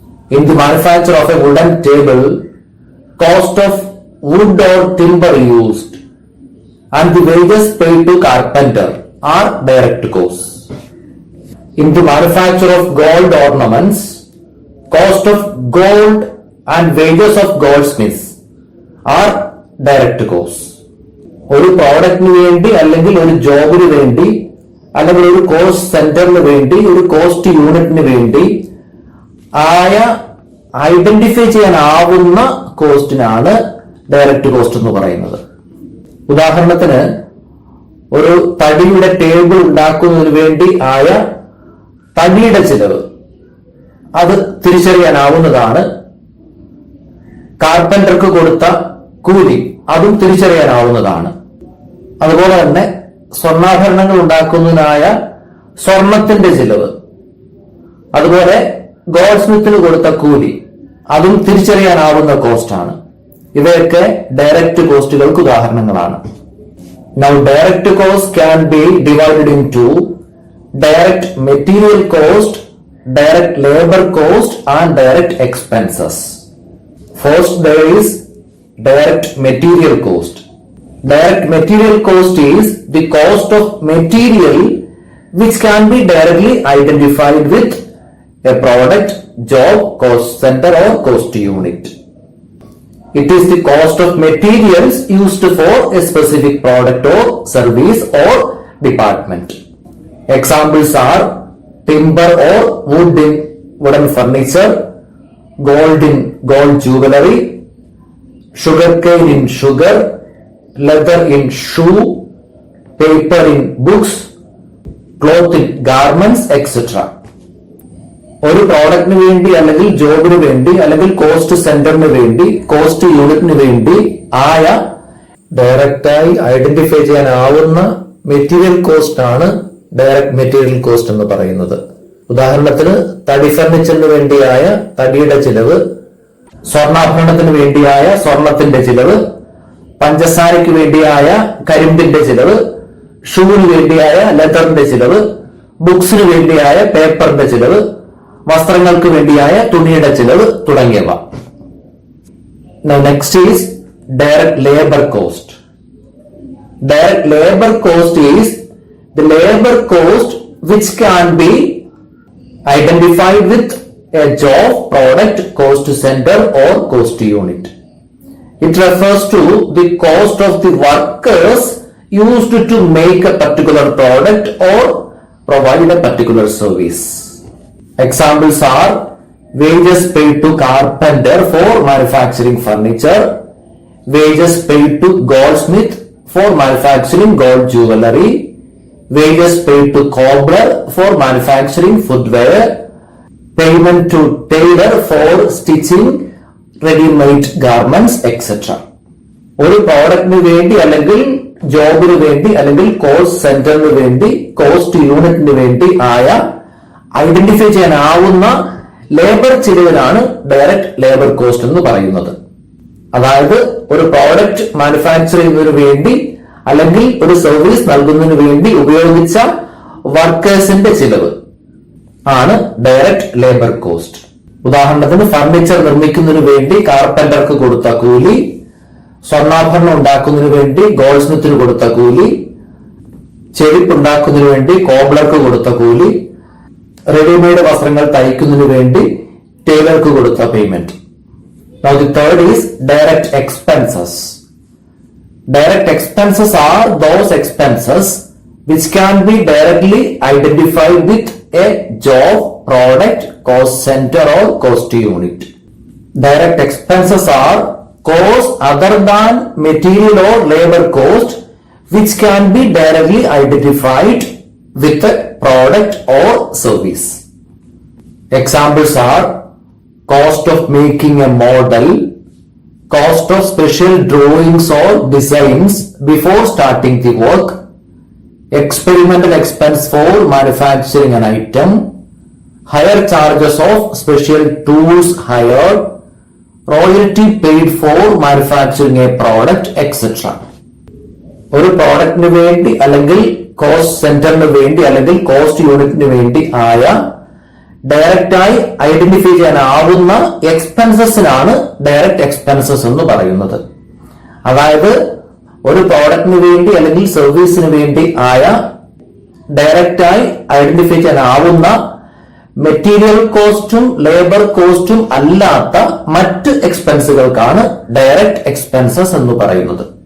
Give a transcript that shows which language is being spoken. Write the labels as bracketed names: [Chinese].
[English] In the manufacture of a wooden table, cost of wood or timber used and the wages paid to carpenter are direct costs. In the manufacture of gold ornaments, cost of gold and wages of goldsmiths are direct costs. [Malayalam] ഒരു പ്രോഡക്റ്റിന് വേണ്ടി അല്ലെങ്കിൽ ഒരു ജോബിന് വേണ്ടി അല്ലെങ്കിൽ ഒരു cost സെന്ററിന് വേണ്ടി ഒരു കോസ്റ്റ് യൂണിറ്റിന് വേണ്ടി ആയ ഐഡന്റിഫൈ ചെയ്യാനാവുന്ന കോസ്റ്റിനാണ് ഡയറക്റ്റ് കോസ്റ്റ് എന്ന് പറയുന്നത്. ഉദാഹരണത്തിന് ഒരു തടിയുടെ ടേബിൾ ഉണ്ടാക്കുന്നതിന് വേണ്ടി ആയ തടിയുടെ ചിലവ് അത് തിരിച്ചറിയാനാവുന്നതാണ്. കാർപ്പന്റർക്ക് കൊടുത്ത കൂലി അതും തിരിച്ചറിയാനാവുന്നതാണ്. അതുപോലെ തന്നെ സ്വർണ്ണാഭരണങ്ങൾ ഉണ്ടാക്കുന്നതിനായ സ്വർണത്തിന്റെ ചിലവ്, അതുപോലെ ഗോൾഡ് സ്മിത്തിന് കൊടുത്ത കൂലി അതും തിരിച്ചറിയാനാവുന്ന കോസ്റ്റാണ്. ഇവയൊക്കെ ഡയറക്റ്റ് കോസ്റ്റുകൾക്ക് ഉദാഹരണങ്ങളാണ്. [English] Now direct cost can be divided into direct material cost, direct labor cost and direct expenses. First there is direct material cost. Direct material cost is the cost of material which can be directly identified with a product, job, cost center or cost unit. It is the cost of materials used for a specific product or service or department. Examples are timber or wood in wooden furniture, gold in gold jewelry, sugarcane in sugar, leather in shoe, paper in books, cloth in garments, etc. [Malayalam] ഒരു പ്രോഡക്റ്റിന് വേണ്ടി അല്ലെങ്കിൽ ജോബിന് വേണ്ടി അല്ലെങ്കിൽ cost സെന്ററിന് വേണ്ടി cost യൂണിറ്റിന് വേണ്ടി ആയ ഡയറക്റ്റായി ഐഡന്റിഫൈ ചെയ്യാനാവുന്ന മെറ്റീരിയൽ കോസ്റ്റ് ആണ് ഡയറക്റ്റ് മെറ്റീരിയൽ കോസ്റ്റ് എന്ന് പറയുന്നത്. ഉദാഹരണത്തിന് തടി ഫർണിച്ചറിന് വേണ്ടിയായ തടിയുടെ ചിലവ്, സ്വർണ്ണാഭരണത്തിന് വേണ്ടിയായ സ്വർണത്തിന്റെ ചിലവ്, പഞ്ചസാരയ്ക്ക് വേണ്ടിയായ കരിമ്പിന്റെ ചിലവ്, ഷൂവിന് വേണ്ടിയായ ലെതറിന്റെ ചിലവ്, ബുക്സിന് വേണ്ടിയായ പേപ്പറിന്റെ ചിലവ്, വസ്ത്രങ്ങൾക്ക് വേണ്ടിയായ തുണിയുടെ ചിലവ് തുടങ്ങിയവ. [English] Now next is direct labor cost. Direct labor cost is the labor cost which can be identified with a job, product, cost center or cost unit. It refers to the cost of the workers used to make a particular product or provide a particular service. Examples are wages paid to carpenter for manufacturing furniture, wages paid to goldsmith for manufacturing gold jewelry, wages paid to cobbler for manufacturing footwear, payment to tailor for stitching ready-made garments, etc. [Malayalam] ഒരു പ്രോഡക്റ്റിന് വേണ്ടി അല്ലെങ്കിൽ ജോബിന് വേണ്ടി അല്ലെങ്കിൽ cost സെന്ററിന് വേണ്ടി cost യൂണിറ്റിന് വേണ്ടി ആയ identify ചെയ്യാനാവുന്ന labour ചിലവിനാണ് direct labour cost എന്ന് പറയുന്നത്. അതായത് ഒരു പ്രോഡക്റ്റ് മാനുഫാക്ചർ ചെയ്യുന്നതിന് വേണ്ടി അല്ലെങ്കിൽ ഒരു സർവീസ് നൽകുന്നതിന് വേണ്ടി ഉപയോഗിച്ച വർക്കേഴ്സിന്റെ ചിലവ് ആണ് ഡയറക്റ്റ് ലേബർ കോസ്റ്റ്. ഉദാഹരണത്തിന് ഫർണിച്ചർ നിർമ്മിക്കുന്നതിന് വേണ്ടി കാർപ്പന്റർക്ക് കൊടുത്ത കൂലി, സ്വർണ്ണാഭരണം ഉണ്ടാക്കുന്നതിന് വേണ്ടി ഗോൾഡ് സ്മിത്തിന് കൊടുത്ത കൂലി, ചെരുപ്പ് ഉണ്ടാക്കുന്നതിന് വേണ്ടി കോബ്ലർക്ക് കൊടുത്ത കൂലി, റെഡിമെയ്ഡ് വസ്ത്രങ്ങൾ തയ്ക്കുന്നതിന് വേണ്ടി ടൈലർക്ക് കൊടുത്ത payment. [English] Now the third is direct expenses. Direct expenses are those expenses which can be directly identified with a job, product, cost center or cost unit. Direct expenses are costs other than material or labor cost which can be directly identified with a product or service. Examples are cost of making a model, cost of special drawings or designs before starting the work, experimental expense for manufacturing an item, higher charges of special tools hired, royalty paid for manufacturing a product, etc. [Malayalam] ഒരു പ്രോഡക്റ്റിന് വേണ്ടി അല്ലെങ്കിൽ cost സെന്ററിന് വേണ്ടി അല്ലെങ്കിൽ cost യൂണിറ്റിന് വേണ്ടി ആയ ഡയറക്റ്റായി identify ചെയ്യാനാവുന്ന എക്സ്പെൻസസിനാണ് direct expenses എന്ന് പറയുന്നത്. അതായത് ഒരു പ്രോഡക്റ്റിന് വേണ്ടി അല്ലെങ്കിൽ സർവീസിന് വേണ്ടി ആയ ഡയറക്റ്റായി ഐഡന്റിഫൈ ചെയ്യാനാവുന്ന മെറ്റീരിയൽ കോസ്റ്റും ലേബർ കോസ്റ്റും അല്ലാത്ത മറ്റ് എക്സ്പെൻസുകൾക്കാണ് ഡയറക്റ്റ് എക്സ്പെൻസസ് എന്ന് പറയുന്നത്.